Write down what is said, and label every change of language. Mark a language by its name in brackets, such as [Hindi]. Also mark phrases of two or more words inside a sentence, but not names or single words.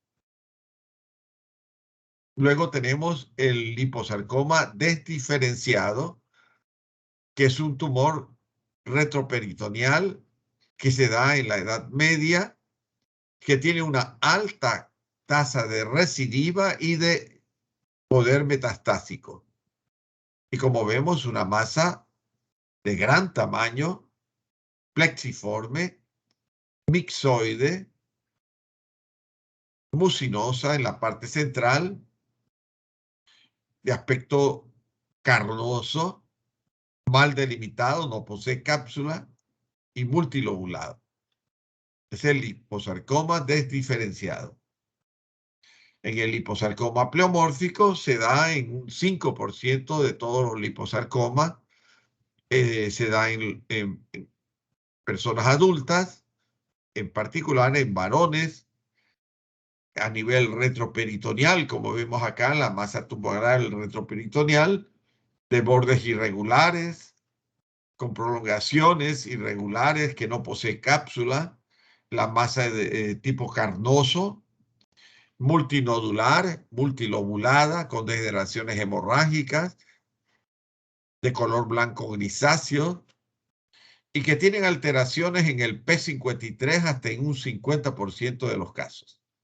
[Spanish] Luego tenemos el liposarcoma desdiferenciado, que es un tumor retroperitoneal que se da en la Edad Media, que tiene una alta tasa de recidiva y de poder metastásico. Y como vemos, una masa de gran tamaño, plexiforme, mixoide, mucinosa en la parte central, de aspecto carnoso, mal delimitado, no posee cápsula y multilobulado. Es el liposarcoma desdiferenciado. En el liposarcoma pleomórfico se da en un 5% de todos los liposarcomas. Se da en personas adultas, en particular en varones, a nivel retroperitoneal, como vemos acá, la masa tumoral retroperitoneal, de bordes irregulares, con prolongaciones irregulares que no posee cápsula, la masa de tipo carnoso, multinodular, multilobulada, con degeneraciones hemorrágicas, de color blanco grisáceo, y que tienen alteraciones en el P53 hasta en un 50% de los casos.